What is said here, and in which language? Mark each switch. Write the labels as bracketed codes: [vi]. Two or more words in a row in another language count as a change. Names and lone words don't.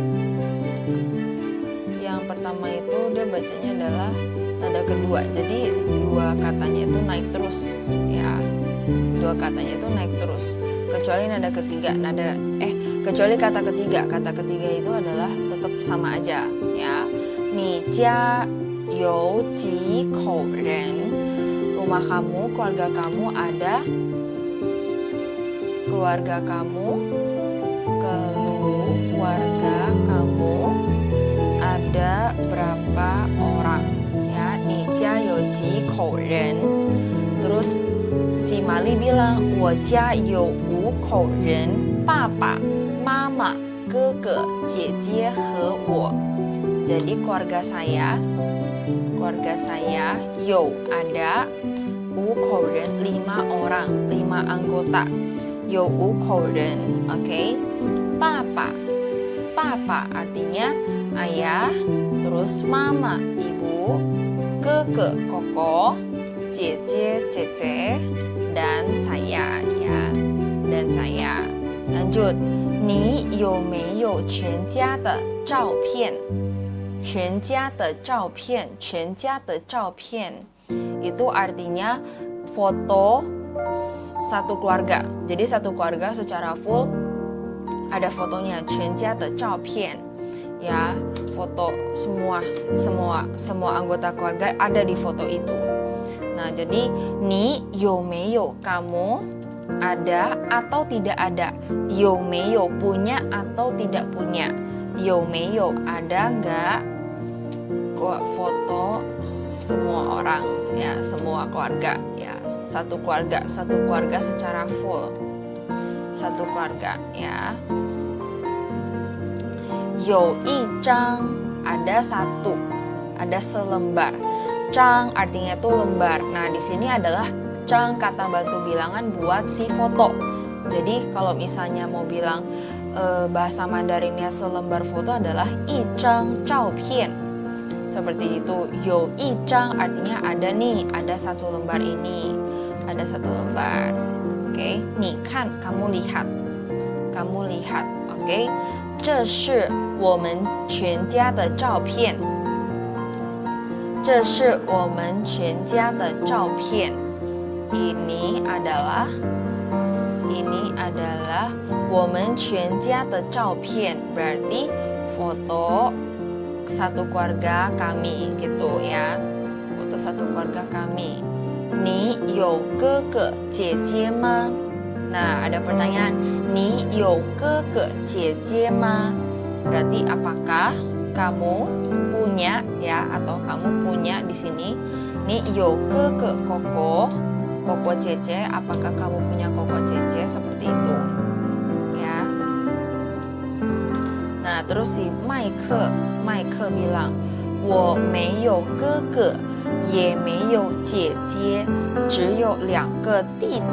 [id] Yang pertama itu dia bacanya adalah nada kedua. Jadi dua katanya itu naik terus ya. Dua katanya itu naik terus. Kecuali nada ketiga, kecuali kata ketiga itu adalah tetap sama aja ya. [zh] 你家有几口人? [id] Rumah kamu, keluarga kamu ada ada berapa orang ya. [zh] 你家有几口人? [id] Terus si Mali bilang [zh] 我家有5口人, 爸爸妈妈哥哥姐姐和我. [id] Jadi keluarga saya ada [zh] 5 口人, [id] 5 orang, 5 anggota. [zh] 有5口人, [id] oke. 爸爸 artinya ayah, terus mama ibu, 哥哥 koko, 姐姐 dan saya ya, dan saya. Lanjut, [zh] 你有没有全家的照片? 全家的照片 [id] itu artinya foto satu keluarga. Jadi satu keluarga secara full ada fotonya, [zh] 全家的照片 [id] ya, foto semua anggota keluarga ada di foto itu. Nah, jadi [zh] 你有没有 [id] kamu ada atau tidak ada, [zh] 有没有 [id] punya atau tidak punya, [zh] 有没有 [id] ada enggak foto semua orang ya, semua keluarga ya, satu keluarga secara full, satu keluarga ya. [zh] 有一张 [id] ada satu, ada selembar. 张 artinya itu lembar. Nah, di sini adalah 张 kata bantu bilangan buat si foto. Jadi kalau misalnya mau bilang bahasa Mandarinnya selembar foto adalah [zh] 一张照片. [id] Seperti itu. [zh] 有一张 [id] artinya ada nih, ada satu lembar ini, ada satu lembar. Oke, [zh] 你看 [id] kamu lihat, oke. [zh] 这是我们全家的照片. 这是我们全家的照片. [id] Ini adalah [zh] 我们全家的照片, [id] berarti foto satu keluarga kami gitu ya, foto satu keluarga kami. [zh] 你有哥哥姐姐吗? [id] Nah, ada pertanyaan, [zh] 你有哥哥姐姐吗? [id] Berarti apakah kamu punya ya, atau kamu punya di sini. [zh] 你有哥哥 [id] koko cece, apakah kamu punya koko cece, seperti itu ya. Nah, terus si Mike bilang, [zh] 我没有哥哥也没有姐姐，只有2个弟弟.